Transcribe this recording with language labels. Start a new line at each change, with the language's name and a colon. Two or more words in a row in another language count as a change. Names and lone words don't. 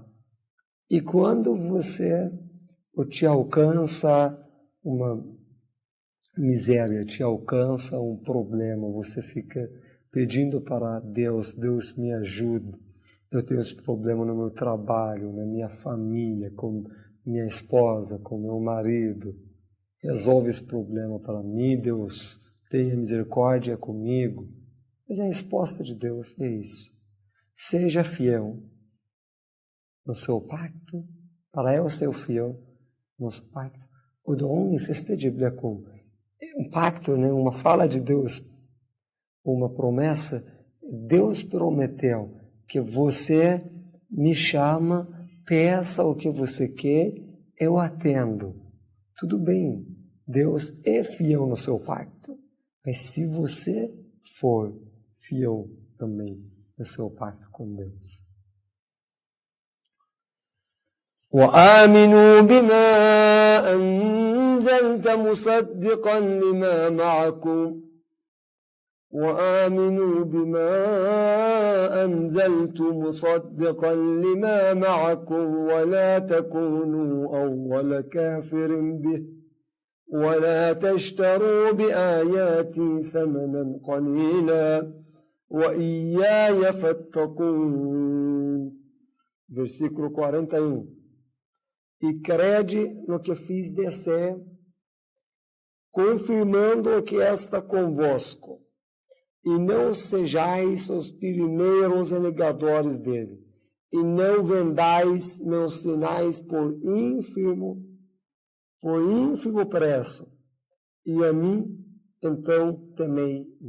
Portuguese: E quando te alcança uma miséria, te alcança um problema, você fica pedindo para Deus, Deus me ajude, eu tenho esse problema no meu trabalho, na minha família, com minha esposa, com meu marido, resolve esse problema para mim, Deus, tenha misericórdia comigo. Mas a resposta de Deus é isso, seja fiel no seu pacto, para eu ser fiel no seu pacto.
Arabic: ادعوني أستجب لكم.
Portuguese: Um pacto, né? Uma fala de Deus, uma promessa. Deus prometeu que você me chama, peça o que você quer, eu atendo. Tudo bem, Deus é fiel no seu pacto, mas se você for fiel também no seu pacto com Deus.
Arabic: وآمنوا بما أنزلت مصدقا لما معكم وآمنوا بما أنزلت مصدقا لما معكم ولا تكونوا أول كافر به ولا تشتروا بآياتي ثمنا قليلا وإياي فاتقون.
Portuguese: Versículo 41. E crede no que fiz descer, confirmando o que está convosco, e não sejais os primeiros negadores dele, e não vendais meus sinais por ínfimo preço, e a mim, então, temei.